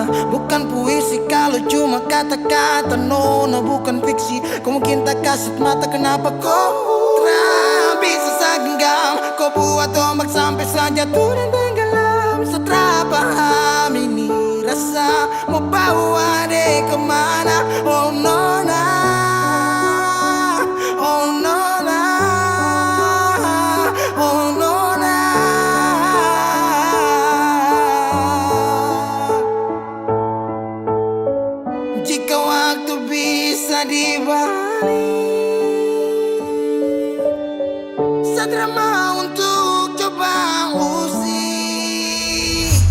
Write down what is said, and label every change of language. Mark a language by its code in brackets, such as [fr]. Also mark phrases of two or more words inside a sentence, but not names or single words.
[id] Bukan puisi kalau cuma kata-kata, no, bukan fiksi. Kau mungkin tak kasat mata, kenapa kau bisa segenggam? Kau buat ombak sampai saja turun tenggelam. Setelah paham ini rasa mau bawa deh kemana? [en] Oh no, oh no, oh no. [id] Jika waktu bisa dibalik, saya mau untuk coba usik.